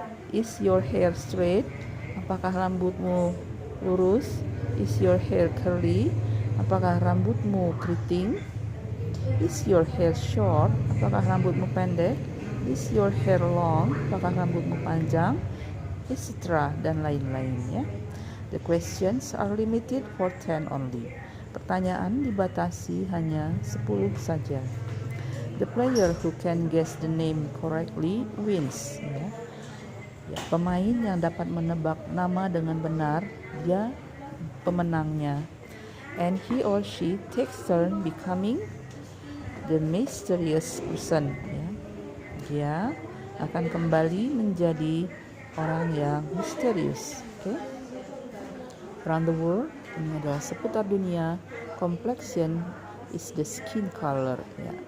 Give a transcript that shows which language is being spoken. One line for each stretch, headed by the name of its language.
English: Is your hair straight?
Indonesian: Apakah rambutmu lurus?
English: Is your hair curly?
Indonesian: Apakah rambutmu keriting?
English: Is your hair short?
Indonesian: Apakah rambutmu pendek?
English: Is your hair long?
Indonesian: Apakah rambutmu panjang? Etc. dan lain-lain ya.
English: The questions are limited for 10 only.
Indonesian: Pertanyaan dibatasi hanya 10 saja.
English: The player who can guess the name correctly wins ya.
Indonesian: Ya, pemain yang dapat menebak nama dengan benar, dia pemenangnya.
English: And he or she takes turn becoming the mysterious person ya.
Indonesian: Dia akan kembali menjadi orang yang misterius. Okay?
English: Around the world,
Indonesian: ini adalah seputar dunia.
English: Complexion is the skin color ya.